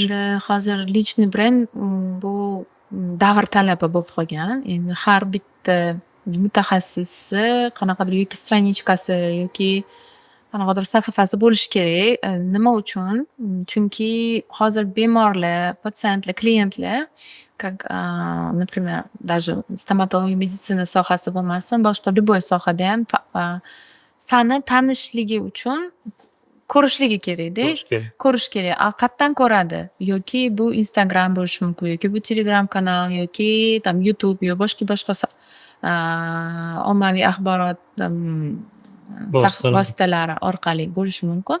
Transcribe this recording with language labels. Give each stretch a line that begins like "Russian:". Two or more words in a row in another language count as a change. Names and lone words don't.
Uzbek: Endi hozir lichniy brend bu davr talabi bo'lib qolgan. Endi har bitta mutaxassisni qanaqadir yoki stranichkasi yoki qanaqadir sahifasi bo'lishi kerak. Nima uchun? Chunki hozir bemorlar, patsientlar, klientlar
Russian: как, например, даже
Uzbek: stomatologiya meditsina sohasi bo'lmasin, boshqa любой sohada ham sani tanishligi uchun ko'rishligi kerak-da. Ko'rish kerak. Qayerdan ko'radi? Yoki bu Instagram bo'lishi mumkin, yoki bu Telegram kanal, yoki tam YouTube yo boshqa ommaviy axborot vositalari orqali bo'lishi mumkin.